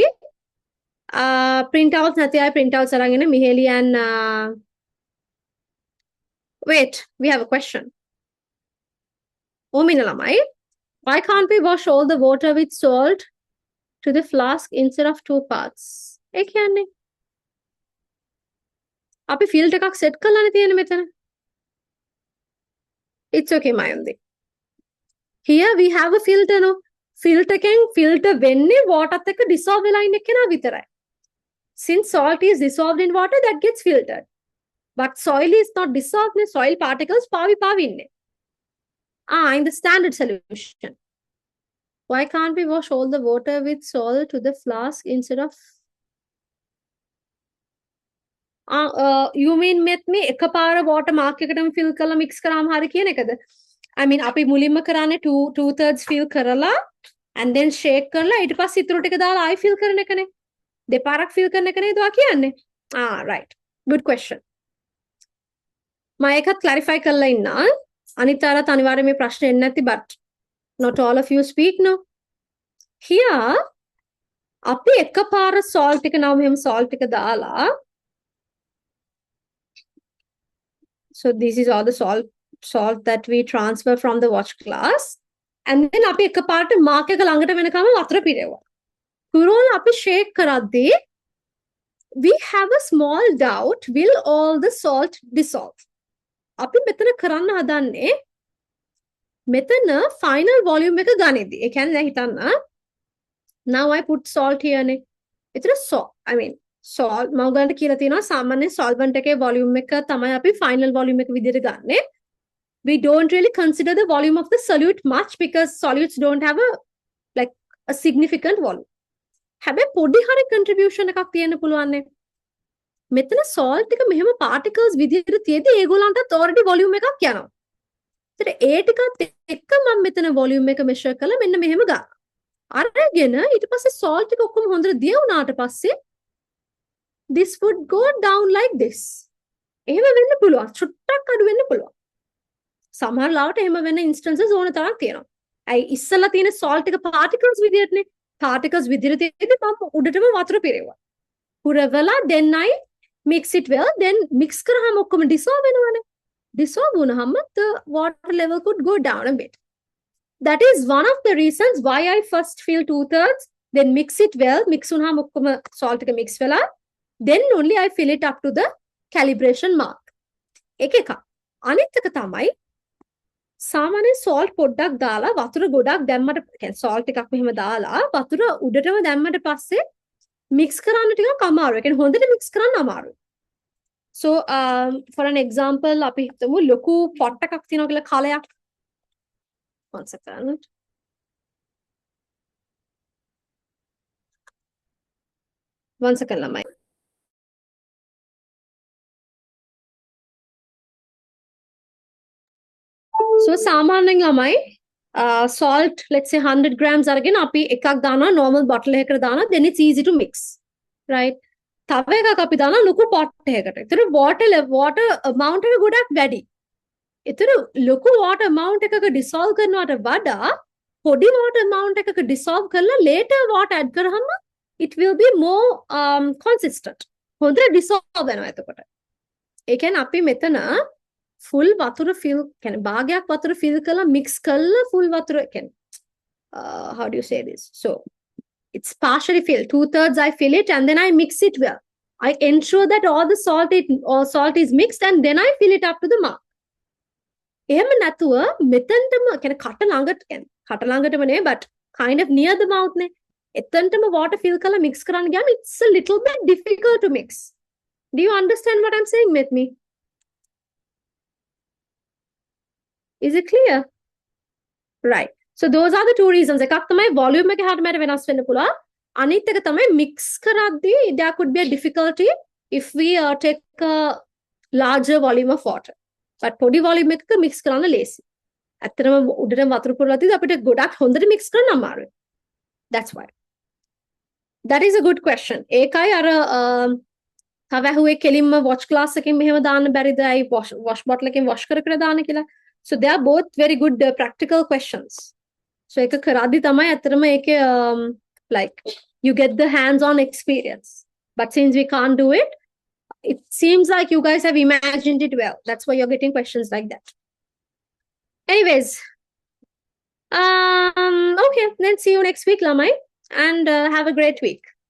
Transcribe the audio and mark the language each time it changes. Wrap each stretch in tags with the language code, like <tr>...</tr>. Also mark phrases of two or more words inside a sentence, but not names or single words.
<si>Printouts nathi printouts arangena</si> <en>Miheli and wait, we have a question. Omina Lamai, why can't we wash all the water with salt to the flask instead of 2 parts?</en> <si>ඒ කියන්නේ අපි ෆිල්ටර් එකක් සෙට් කරලානේ තියෙන්නේ මෙතන.</si> <en>It's okay Mayundi. Here we have a filter no.</en> <si>Filter එකෙන් filter වෙන්නේ water එකත් එක්ක dissolve වෙලා ඉන්න කෙනා විතරයි.</si> <en>Since salt is dissolved in water, that gets filtered. But soil is not dissolved, soil particles</en> <si>පාවි ඉන්නේ.</si> <en>In the standard solution. Why can't we wash all the water with salt to the flask instead of you mean met me</en> <si>එකපාර water mark එකටම fill කරලා mix කරාම හරි කියන එකද?</si> <en>I mean</en> <si>අපි මුලින්ම කරන්නේ 2/3 fill කරලා</si> <en>and then shake</en> <si>කරලා ඊට පස්සේ ඉතුරු ටික දාලා ආයි fill කරන එකනේ. දෙපාරක් fill කරන එක නේද ඔයා කියන්නේ?</si> <en>Right. Good question.</en> <si>මම එකත් clarify කරලා ඉන්නා. අනිත් අයලත් අනිවාර්යයෙන් මේ ප්‍රශ්නේ එන්නේ නැති</si> <en>but not all of you speak no. Here</en> <si>අපි එකපාර salt එක නම මෙහෙම salt එක දාලා</si> <en>so this is all the salt that we transfer from the watch glass and then</en> <si>අපි එකපාරට mark එක ළඟට වෙනකම වතුර පිරෙවුවා. පුරෝල අපි shake කරද්දී</si> <en>we have a small doubt will all the salt dissolve.</en> <si>අපි මෙතන කරන්න හදන්නේ මෙතන final volume එක ගනිද්දී. ඒ කියන්නේ දැන් හිතන්න</si> <en>now I put salt here</en> <si>නේ. ඒතර salt මම ඔයගලන්ට කියලා තියෙනවා සාමාන්‍ය solvent එකේ volume එක තමයි අපි final volume එක විදිහට ගන්නෙ.</si> <en>We don't really consider the volume of the solute much because solutes don't have a significant volume.</en> <si>හැබැයි පොඩි හරි contribution එකක් තියෙන්න පුළුවන් නේ. මෙතන salt එක මෙහෙම particles විදිහට තියෙද්දි ඒගොල්ලන්ටත් already volume එකක් යනවා. ඒතර ඒ ටිකත් එක්ක මම මෙතන volume එක measure කරලා මෙන්න මෙහෙම ගන්නවා. අරගෙන ඊට පස්සේ salt එක ඔක්කොම හොඳට දියුණාට පස්සේ</si> <en>this would go down like this.</en> <si>එහෙම වෙන්න පුළුවන්. චුට්ටක් අඩු වෙන්න පුළුවන්. සමහර ලාවට එහෙම වෙන instances ඕන තරම් තියෙනවා. ඇයි ඉස්සලා තියෙන salt එක particles විදිහටනේ. particles විදිහට තියෙද්දි මම උඩටම වතුර පිරෙවුවා. පුරවලා then I mix it well then mix කරාම ඔක්කොම dissolve වෙනවනේ. dissolve වුණාම the water level could go down a bit. That is one of the reasons why I first fill 2/3 then mix it well mix වුණාම ඔක්කොම salt එක mix වෙලා then only I fill it up to the calibration mark. එක. අනිත් එක තමයි සාමාන්‍ය salt පොඩ්ඩක් දාලා වතුර ගොඩක් දැම්මට කියන්නේ salt එකක් මෙහෙම දාලා වතුර උඩටම දැම්මට පස්සේ mix කරන්න ටිකක් අමාරුයි. කියන්නේ හොඳට mix කරන්න අමාරුයි.</si> <en>So for an example</en> <si>අපි හිතමු ලොකු pot එකක් තියෙනවා කියලා කලයක්.</si> <en>One second. One second ළමයි.</en> <si>So සාමාන්‍යයෙන් ළමයි</si> <en>salt let's say 100 grams</en> <si>අරගෙන අපි එකක් දානවා</si> <en>normal bottle</en> <si>එකකට දානවා</si> <en>then it's easy to mix right</en> <si>තව එකක් අපි දානවා ලොකු pot එකකට. ඒතර water amount එක ගොඩක් වැඩි. ඒතර ලොකු water amount එකක dissolve කරනවට වඩා පොඩි water amount එකක dissolve කරලා later water add කරාම</si> <en>it will be more consistent.</en> <si>හොඳට dissolve වෙනවා එතකොට. ඒ කියන්නේ අපි මෙතන full වතුර fill කියන්නේ භාගයක් වතුර fill කරලා mix කරලා full වතුර කියන්නේ</si> <en>how do you say this? So it's partially filled. 2/3 I fill it and then I mix it well. I ensure that all the salt is mixed and then I fill it up to the mark.</en> <si>එහෙම නැතුව මෙතනටම කියන්නේ කට ළඟටම නේ</si> <en>but kind of near the mouth</en> <si>නේ. එතනටම water fill කරලා mix කරන්න ගියාම</si> <en>it's a little bit difficult to mix. Do you understand what I'm saying with me? Is it clear? Right. So those are the two reasons.</en> <si>එකක් තමයි volume එක හැට මට වෙනස් වෙන්න පුළුවන්. අනිත් එක තමයි mix කරද්දී</si> <en>there could be a difficulty if we take a larger volume of water.</en> <si>But පොඩි volume එකක mix කරන්න ලේසි. ඇත්තටම උඩට වතුර පුරලා තියදී අපිට ගොඩක් හොඳට mix කරන්න අමාරුයි.</si> <en>That's why. That is a good question.</en> <si>ඒකයි අර තව ඇහුවේ කෙලින්ම wash glass එකකින් මෙහෙම දාන්න බැරිද? අයි wash bottle එකකින් wash කර කර දාන්න කියලා.</si> <en>So they are both very good practical questions.</en> <si>So ඒක කරද්දී තමයි ඇත්තටම ඒකේ</si> <en>like you get the hands-on experience. But since we can't do it, it seems like you guys have imagined it well. That's why you're getting questions like that. Anyways, okay, then see you next week, Lamai, and have a great week.</en>